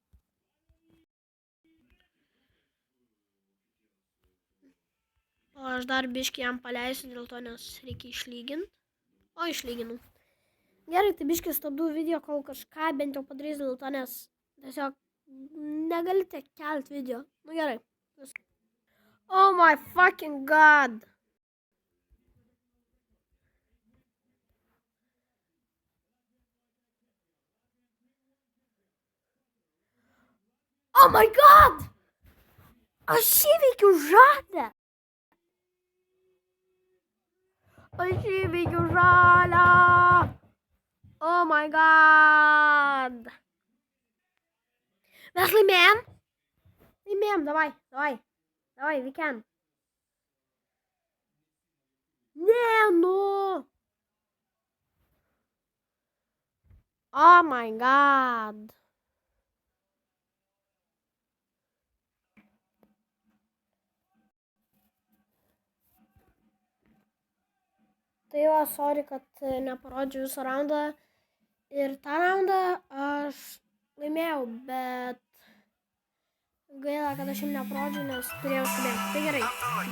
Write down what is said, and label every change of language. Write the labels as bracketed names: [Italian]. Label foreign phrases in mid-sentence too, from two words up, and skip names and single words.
[Lithuanian] O aš dar biškį jam paleisiu dėl to, nes reikia išlyginti. O, išlyginau. Gerai, tai biškį stabdau video, kol kažką bent jau padarys dėl to, nes tiesiog negalite kelti video. Nu gerai. [English] Oh my fucking god. Oh my god. [Lithuanian] Aš įveikiau žadą. [English] Oh my god. [Lithuanian] Mes laimėjom? Laimėjom, davai, [English] we can. [Lithuanian] Ne, nu. [English] Oh my god. [Lithuanian] Tai va, sorry, kad neparodžiau visą raundą. Ir tą raundą aš laimėjau, bet gaila, kad aš jums neparodžiau, nes turėjau skubėti.